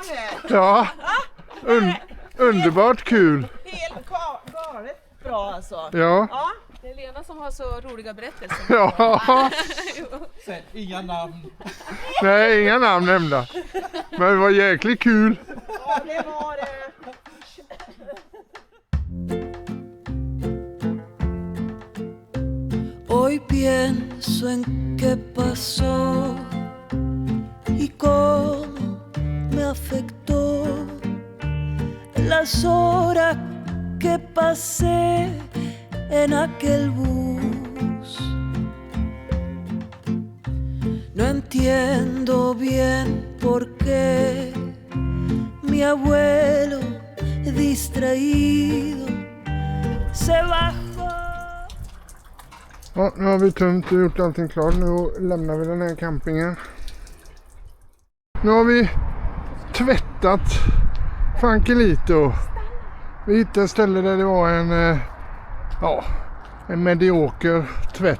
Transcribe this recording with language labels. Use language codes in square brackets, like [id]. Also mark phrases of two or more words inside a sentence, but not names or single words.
[sv] Ja, underbart kul. Helt galet bra alltså. Ja. Det är Lena som har så roliga berättelser. Ja. Säg inga namn. Nej, inga namn nämnda. Men det var jäkligt kul. Ja, det var det. [es] Hoy pienso en qué pasó y cómo me afectó las horas que pasé en aquel bus. No entiendo bien por qué mi abuelo distraído se bajó. [sv] Ja, nu har vi tömt och gjort allting klart. Nu lämnar vi den här campingen. Nu har vi tvättat Frankelito. Vi hittade ett ställe där det var en en medioker tvätt.